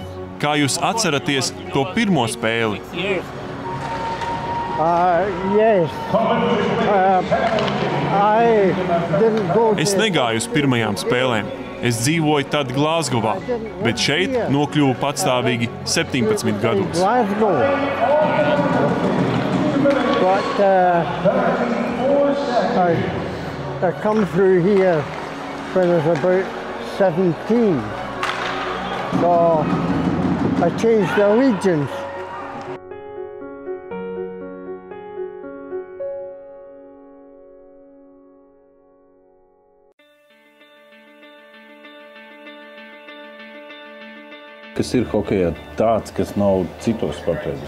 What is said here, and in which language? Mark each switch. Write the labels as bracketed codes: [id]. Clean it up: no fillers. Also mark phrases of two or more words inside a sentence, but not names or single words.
[lv] Kā jūs atceraties to pirmo spēli? Es negāju uz pirmajām spēlēm. Es dzīvoju tad Glāzgovā, bet šeit nokļuvu patstāvīgi 17 gados. [en] I come through here when I was about 17. So I changed allegiance. [lv] Kas ir hokejā tāds, kas nav citos sportos?